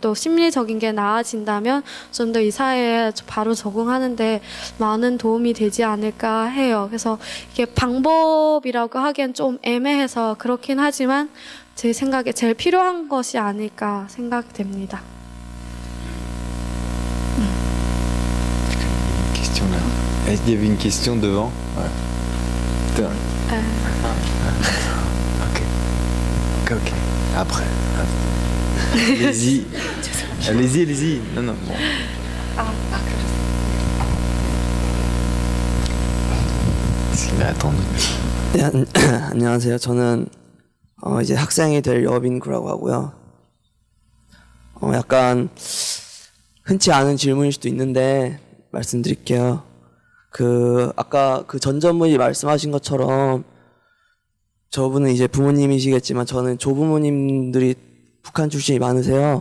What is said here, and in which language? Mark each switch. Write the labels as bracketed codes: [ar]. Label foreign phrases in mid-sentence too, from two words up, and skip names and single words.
[ko] 또 심리적인 게 나아진다면 좀 더 이 사회에 바로 적응하는데 많은 도움이 되지 않을까 해요. 그래서 이게 방법이라고 하기엔 좀 애매해서 그렇긴 하지만 제 생각에 제일 필요한 것이 아닐까 생각됩니다. [fr] Question là. Il y avait une question devant. Ouais. Ok. Après. Allez-y. Allez-y. Non. Bon. Il a attendu. [ko] 네, 안녕하세요. 저는 이제 학생이 될 여빈구라고 하고요. 약간 흔치 않은 질문일 수도 있는데 말씀드릴게요. 아까 그 전전분이 말씀하신 것처럼 저분은 이제 부모님이시겠지만 저는 조부모님들이 북한 출신이 많으세요.